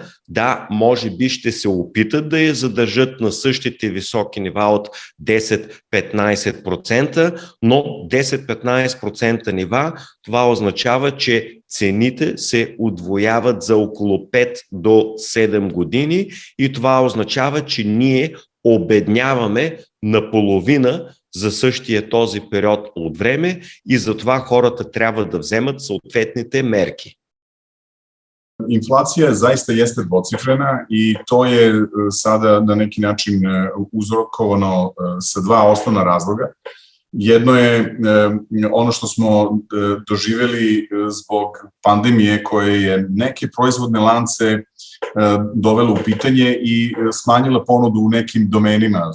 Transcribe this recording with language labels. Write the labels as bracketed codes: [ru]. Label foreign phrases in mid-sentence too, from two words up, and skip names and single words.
[bg] Да, може би ще се опитат да я задържат на същите високи нива от 10-15%, но 10-15% нива, това означава, че цените се удвояват за около 5 до 7 години и това означава, че ние обедняваме наполовина за същия този период от време и затова хората трябва да вземат съответните мерки. [sr] Inflacija zaista jeste dvocifrena i to je sada na neki način uzrokovano sa dva osnovna razloga. Jedno je ono što smo doživeli zbog pandemije koje je neke proizvodne lance dovelo u pitanje i smanjila ponudu u nekim domenima.